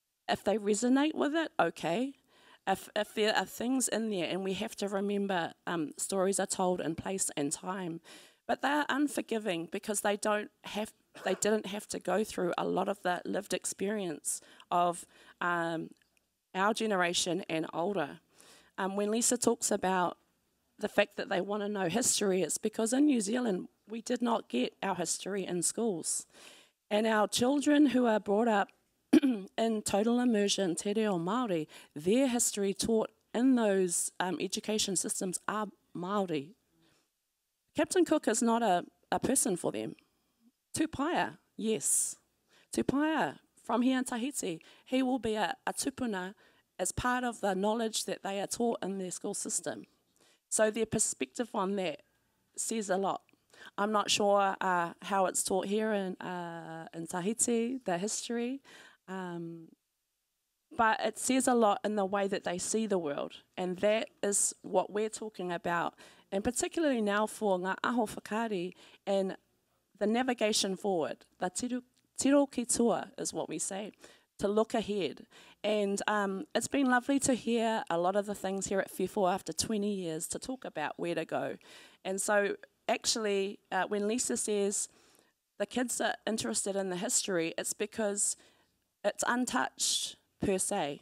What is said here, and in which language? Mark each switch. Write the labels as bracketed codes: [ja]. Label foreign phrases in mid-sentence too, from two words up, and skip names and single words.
[en] If they resonate with it, okay. if there are things in there, and we have to remember stories are told in place and time, but they are unforgiving because they didn't have to go through a lot of the lived experience of our generation and older. When Lisa talks about the fact that they want to know history, it's because in New Zealand we did not get our history in schools. And our children who are brought up in total immersion, [mi] te reo Māori, [en] their history taught in those education systems are Māori. Captain Cook is not a person for them. Tupaia, yes. Tupaia, from here in Tahiti, he will be a tupuna as part of the knowledge that they are taught in their school system. So their perspective on that says a lot. I'm not sure how it's taught here in Tahiti, the history, but it says a lot in the way that they see the world, and that is what we're talking about, and particularly now for Ngā Aho Whakaari and the navigation forward, the [mi] tiro ki tua [en] is what we say, to look ahead. And it's been lovely to hear a lot of the things here at FIFO after 20 years to talk about where to go. And so actually, when Lisa says the kids are interested in the history, it's because it's untouched per se.